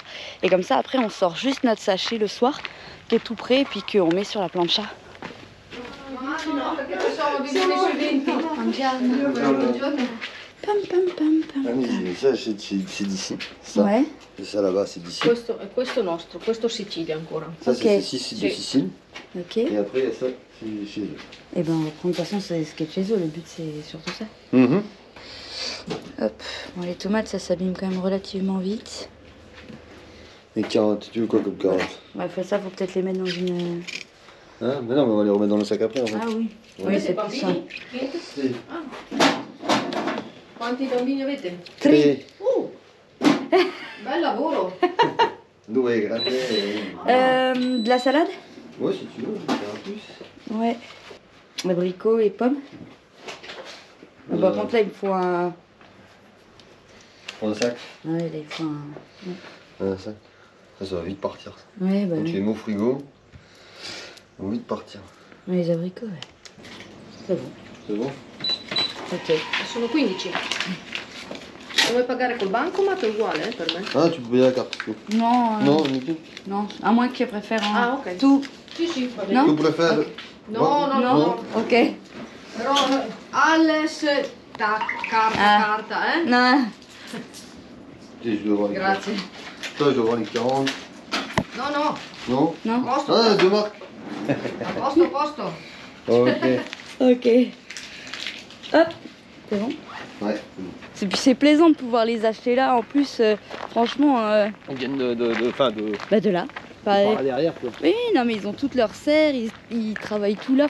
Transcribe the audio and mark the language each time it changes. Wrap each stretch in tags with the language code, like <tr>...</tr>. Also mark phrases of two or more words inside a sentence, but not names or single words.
<fr>Et comme ça après on sort juste notre sachet le soir qui est tout prêt et puis qu'on met sur la plancha. Pam pam pam pam. Ah oui, ça c'est d'ici. Ça. Ouais. Et ça là-bas c'est d'ici.</fr> <it>Questo nostro, questo Sicilia ancora.</it> <fr>Ça Ok. c'est de Sicile. Ok. Et après il y a ça, c'est chez eux. Et on va prendre de toute façon c'est ce qui est chez eux, le but c'est surtout ça. Hop, bon, les tomates ça s'abîme quand même relativement vite. Et 40, tu veux quoi comme 40? Ouais, ça faut peut-être les mettre dans une... Hein? Mais non, mais on va les remettre dans le sac après en fait. Ah oui, Ouais. oui c'est plus ça.</fr> <it>Sì. Quanti bambini avete? 3. Bel lavoro! Dove è grande?</it> <fr>De la salade? Ouais, si tu veux, je vais faire un plus. Ouais. Abricots et pommes. Par contre là il me faut un... Prends un sac. Ouais, là il faut un... Un sac. Ça va vite partir. Ça. Ouais, Quand tu oui. les mets au frigo, ils vont vite partir. Ouais, les abricots, ouais. C'est bon. C'est bon? Ok.</fr> <it>Sono 15. Vuoi pagare col bancomat è uguale per me?</it> <fr>Ah, tu peux payer la carte. Non, Non, du tout. non, à moins que tu préfères un... Ah, ok. Tout.</fr> <it>Sì, va bene. No?</it> <fr>Tu préfères? Ok.</fr> <it>No.</it> <fr>Ok.</fr> <it>Però Alles, tac, carta,</it> <fr>Non. Je dois voir les</fr> <it>Grazie.</it> <fr>Toi, je dois voir les 40.</fr> <it>No.</it> <fr>Non? Non.</fr> <it>Posto,</it> <fr>Ah, 2 marques.</fr> <it>a posto.</it> <fr>Ok. Ok. Hop. C'est bon. Ouais. C'est plaisant de pouvoir les acheter là. En plus, franchement, Ils viennent de de là. Pareil. derrière quoi. Oui, non, mais ils ont toutes leurs serres, ils travaillent tout là.</fr>